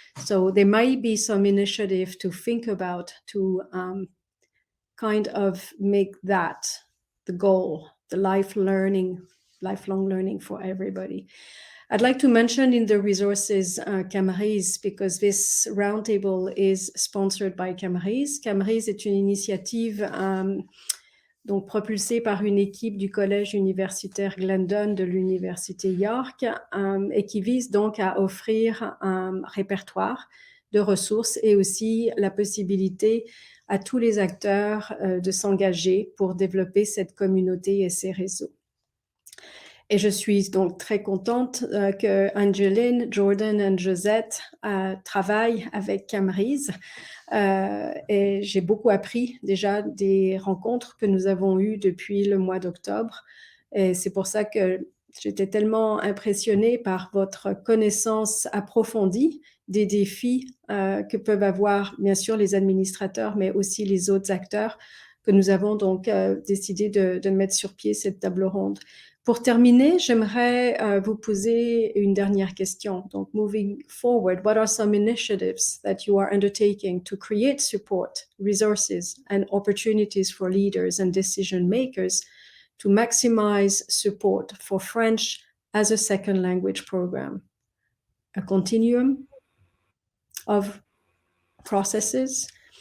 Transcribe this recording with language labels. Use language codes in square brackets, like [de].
[en] So there might be some initiative to think about to kind of make that the goal, the lifelong learning for everybody. I'd like to mention in the resources Camerise, because this roundtable is sponsored by Camerise. [fr] Camerise est une initiative donc propulsée par une équipe du collège universitaire Glendon de l'Université York, et qui vise donc à offrir un répertoire de ressources et aussi la possibilité à tous les acteurs de s'engager pour développer cette communauté et ces réseaux. Et je suis donc très contente que Angeline, Jordan et Josette travaillent avec Camerise. Et j'ai beaucoup appris déjà des rencontres que nous avons eues depuis le mois d'octobre. Et c'est pour ça que j'étais tellement impressionnée par votre connaissance approfondie des défis que peuvent avoir bien sûr les administrateurs, mais aussi les autres acteurs, que nous avons donc décidé de mettre sur pied cette table ronde. Pour terminer, j'aimerais vous poser une dernière question. [en] Donc, moving forward, what are some initiatives that you are undertaking to create support, resources, and opportunities for leaders and decision makers to maximize support for French as a second language program? A continuum of processes.